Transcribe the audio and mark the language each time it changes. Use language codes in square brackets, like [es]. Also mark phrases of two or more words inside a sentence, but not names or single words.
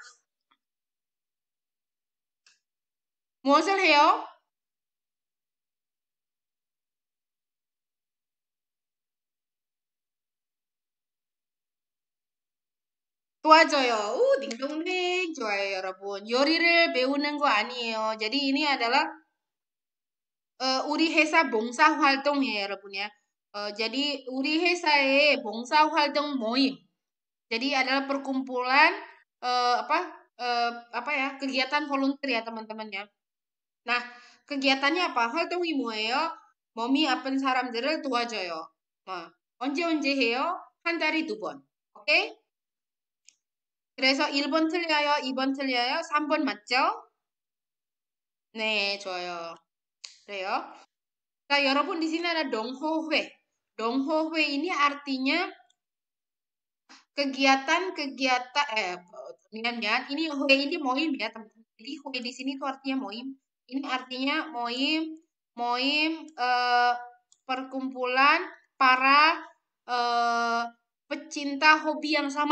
[ko] 무엇을 해요? 도와줘요. 딩동댕. 좋아요, 여러분. 요리를 배우는 거 아니에요. [id] jadi ini adalah [ko] 우리 회사 봉사활동이에요, 여러분 ya. jadi 우리 회사의 봉사활동 모임. [id] Jadi adalah perkumpulan apa ya kegiatan volunteer ya teman-teman ya. Nah kegiatannya apa? [ko] 활동이 뭐예요? 몸이 아픈 사람들을 도와줘요. 언제 해요? 한 달에 2번. 오케이? 그래서 1번 틀려요, 2번 틀려요, 3번 맞죠? 네, 좋아요. 그래요. [id] Nah, 여러분 di sini ada 동호회. 동호회 ini artinya kegiatan-kegiatan mian ini hui ini moim ya teman-teman. Jadi hui di sini tuh artinya moim. Ini artinya moim moim perkumpulan para eh, pecinta hobi yang sama.